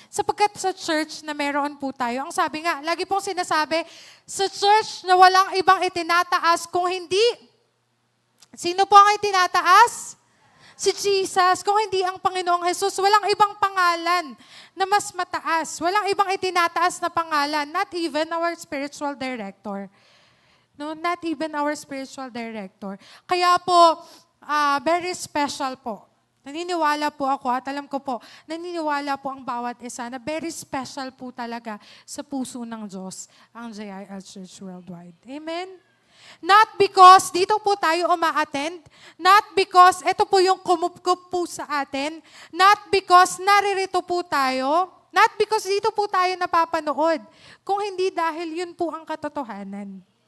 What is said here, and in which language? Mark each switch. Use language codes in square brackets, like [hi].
[tl] Sapagkat sa church na meron po tayo, ang sabi nga, lagi pong sinasabi, sa church na walang ibang itinataas kung hindi. Sino po ang itinataas? Si Jesus. Kung hindi ang Panginoong Jesus, walang ibang pangalan na mas mataas. Walang ibang itinataas na pangalan. [en] Not even our spiritual director. No, not even our spiritual director. [tl] Kaya po, [en] very special [tl] po. Naniniwala po ako at alam ko po, naniniwala po ang bawat isa na [en] very special [tl] po talaga sa puso ng Diyos ang JIL Church Worldwide. Amen? [en] Not because [tl] dito po tayo uma-attend, [en] not because [tl] ito po yung kumupkup po sa atin, not because naririto po tayo, not because dito po tayo napapanood, kung hindi dahil yun po ang katotohanan.